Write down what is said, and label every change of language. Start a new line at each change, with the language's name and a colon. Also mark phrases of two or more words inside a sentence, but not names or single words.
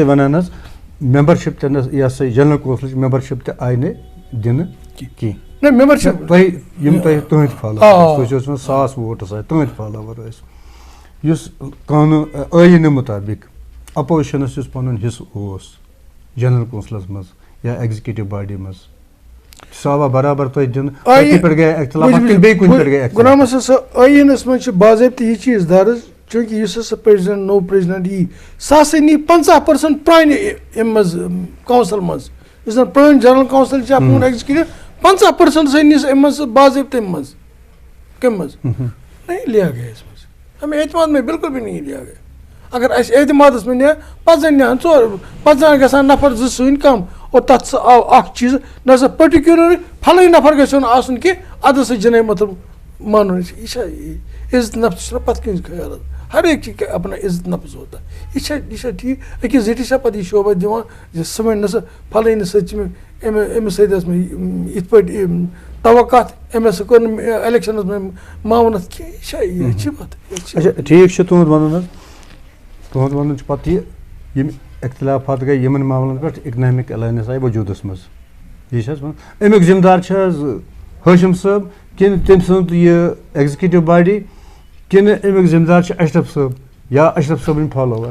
Kashmiri: تُہۍ ونان حظ ممبرشِپ تہِ نہٕ یہِ ہسا یہِ جنرل کونسلٕچ ممبرشِپ تہِ آیہِ نہٕ دِنہٕ کینٛہہ ممبرشِپ تۄہہِ یِم تۄہہِ تُہٕنٛدۍ فالوور تُہۍ چھِو ٲسمٕتۍ 100 ووٹٕس آسہِ تُہٕنٛدۍ فالوور ٲسۍ یُس قانوٗن ٲییٖنہٕ مُطابق اپوزِشنس یُس پنُن حِصہٕ اوس جنرل کونسلس منٛز یا ایگزِکیوٹِو باڈی منٛز سوا برابر تو دن پہ گئے اختلافات بیٚیہِ کُنہِ پٮ۪ٹھ گٔے اختلاف غلام حسن صٲب ٲییٖنس منٛز چھِ باضٲبطہٕ یہِ چیٖز درٕج چوٗنٛکہِ یُس ہسا پریزِڈنٹ نوٚو پریزِڈنٹ یی سُہ ہسا نی 50% پرانہِ اَمہِ منٛز کونسل منٛز یُس زن پرٲنۍ جنرل کونسل چھِ اپون ایگزیکٹو 50% ہسا نی سُہ اَمہِ منٛز باضٲبطہٕ اَمہِ منٛز کَمہِ منٛز
Urdu: نہیں لیا گیا اس
Kashmiri: منٛز
Urdu: ہمیں اعتماد میں بالکل بھی نہیں لیا گیا
Kashmiri: اگر اَسہِ اعتمادس منٛز نِیا پتہٕ زن نِہن ژور پتہٕ زن گژھان نفر زٕ سٕنۍ کم اور تتھ سا آو اکھ چیٖز نہ سا پٔٹِکیوٗلر پھلٲنۍ نفر گژھِ نہٕ آسُن کینٛہہ ادٕ ہسا جناب مطلب مانُن یہِ چھا عزت نفس چھُنہ پتہٕ کٔمِس خیالات
Urdu: ہر ایک چیٖز کا اپنا عزت نفس ہوتا
Kashmiri: یہ چھا ٹھیٖک أکِس زِٹھِس چھا پتہٕ یہِ شوبہ دِوان زِ سُہ وَنہِ نہ سا پھلٲنِس سۭتۍ چھِ مےٚ أمِس سۭتۍ ٲس مےٚ یِتھ پٲٹھۍ توقعات أمۍ ہسا کوٚر نہٕ مےٚ الیکشنس منٛز معاونت کینٛہہ یہِ چھا یہِ چھِ پتہٕ اچھا ٹھیٖک چھُ تُہُنٛد وَنُن حظ تُہُنٛد وَنُن چھُ پتہٕ یہِ یِم اختلافات گٔے یِمن معاملن پٮ۪ٹھ اِکنامِک الاینس آیہِ وجوٗدس منٛز یہِ چھِ حظ وَنان اَمیُک ذِمہٕ دار چھِ حظ ہاشم صٲب کِنہٕ تٔمۍ سُنٛد یہِ ایگزیکٹو باڈی کِنہٕ اَمیُک ذِمہٕ دار چھُ اشرف صٲب یا اشرف صٲبٕنۍ فالوور